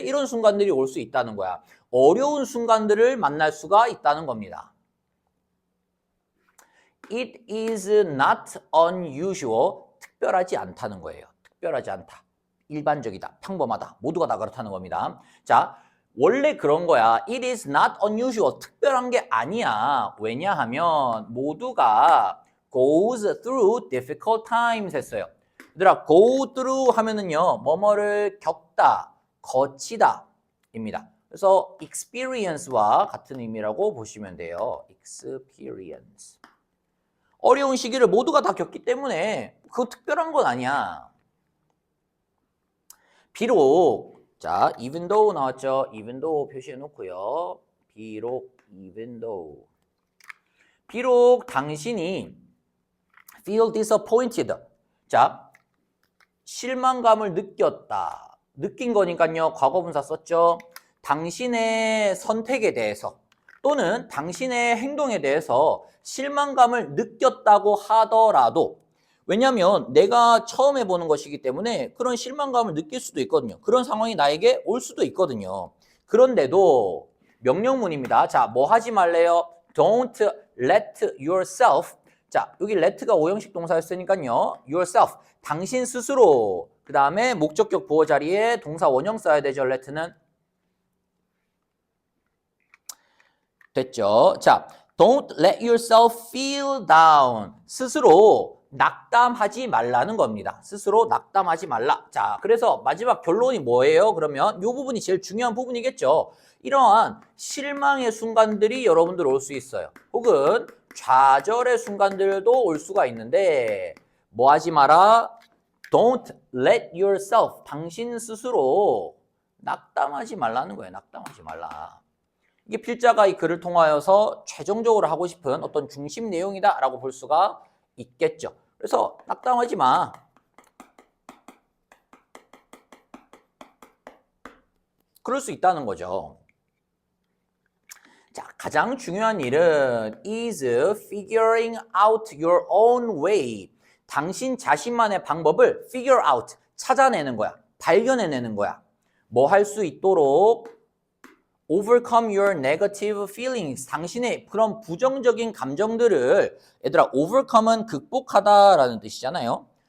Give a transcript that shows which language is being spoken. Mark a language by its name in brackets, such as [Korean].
[Korean] 이런 순간들이 올 수 있다는 거야. 어려운 순간들을 만날 수가 있다는 겁니다. [English] It is not unusual. [Korean] 특별하지 않다는 거예요. 특별하지 않다. 일반적이다. 평범하다. 모두가 다 그렇다는 겁니다. 자, 원래 그런 거야. [English] It is not unusual. [Korean] 특별한 게 아니야. 왜냐하면 모두가 [English] goes through difficult times [Korean] 했어요. 얘들아, go through 하면은요, 뭐뭐를 겪다, 거치다 입니다. 그래서 experience와 같은 의미라고 보시면 돼요. experience. 어려운 시기를 모두가 다 겪기 때문에 그거 특별한 건 아니야. 비록, 자, even though 나왔죠? even though 표시해 놓고요. 비록, even though. 비록 당신이 [English] feel disappointed. [Korean] 자, 실망감을 느꼈다. 느낀 거니까요. 과거분사 썼죠. 당신의 선택에 대해서 또는 당신의 행동에 대해서 실망감을 느꼈다고 하더라도 왜냐하면 내가 처음 해보는 것이기 때문에 그런 실망감을 느낄 수도 있거든요. 그런 상황이 나에게 올 수도 있거든요. 그런데도 명령문입니다. 자, 뭐 하지 말래요? [English] Don't let yourself [Korean] 자, 여기 let가 오형식 동사였으니까요. yourself, 당신 스스로. 그 다음에 목적격 보호 자리에 동사 원형 써야 되죠, let는. 됐죠? [English] 자, don't let yourself feel down. [Korean] 스스로 낙담하지 말라는 겁니다. 스스로 낙담하지 말라. 자, 그래서 마지막 결론이 뭐예요? 그러면 이 부분이 제일 중요한 부분이겠죠. 이러한 실망의 순간들이 여러분들 올 수 있어요. 혹은 좌절의 순간들도 올 수가 있는데 뭐 하지 마라? [English] Don't let yourself, [Korean] 당신 스스로 낙담하지 말라는 거예요. 낙담하지 말라. 이게 필자가 이 글을 통하여서 최종적으로 하고 싶은 어떤 중심 내용이다라고 볼 수가 있겠죠. 그래서 낙담하지 마. 그럴 수 있다는 거죠. [English] 자, [Korean] 가장 중요한 일은 [English] is figuring out your own way. [Korean] 당신 자신만의 방법을 figure out, 찾아내는 거야. 발견해내는 거야. 뭐 할 수 있도록 [English] overcome your negative feelings. [Korean] 당신의 그런 부정적인 감정들을, 얘들아, overcome은 극복하다라는 뜻이잖아요.